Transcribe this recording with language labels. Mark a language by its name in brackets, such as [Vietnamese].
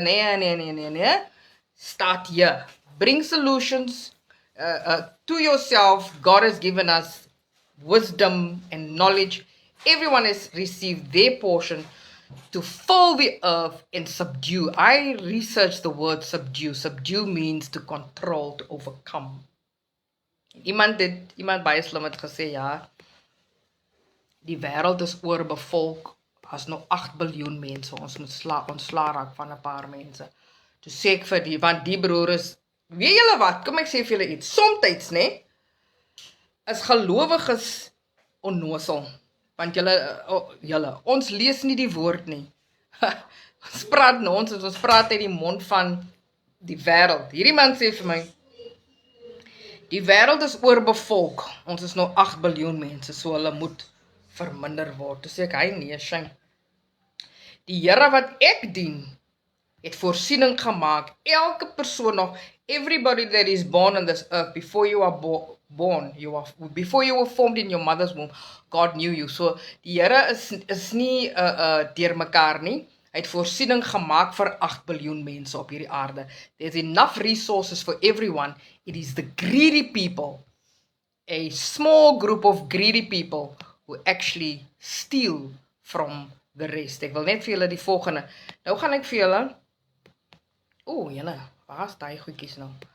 [English] Nee. Start here. Bring solutions to yourself. God has given us wisdom and knowledge. Everyone has received their portion to fill the earth and subdue. I researched the word subdue. Subdue means to control, to overcome. [Afrikaans] Iemand baie slim het gesê, ja, die wêreld is oorbevolk, as nou 8 biljoen mense, ons moet ontslaa raak van 'n paar mense. Toe sê ek vir die, want die broer is, weet julle wat, kom ek sê vir julle iets, somtyds, nee, is gelowiges onnosel, want julle, ons lees nie die woord nie. Ons praat nonsens, ons praat uit die mond van die wêreld. Hierdie man sê vir my, die wêreld is oorbevolk. Ons is nou 8 biljoen mense, so hulle moet verminder word. Toe sê ek, hy nee, shame. Die Here wat ek dien, het voorsiening gemaak. Elke persoon nog, [English] everybody that is born on this earth, before you are born, before you were formed in your mother's womb, God knew you. [Afrikaans] So, die Here is nie deur mekaar nie. Hy het voorsiening gemaak vir 8 biljoen mense op hierdie aarde. [English] There's enough resources for everyone. It is the greedy people, a small group of greedy people, who actually steal from the rest. [Afrikaans] Ek wil net vir julle die volgende. Nou gaan ek vir julle, julle, waar is die goedjies nou?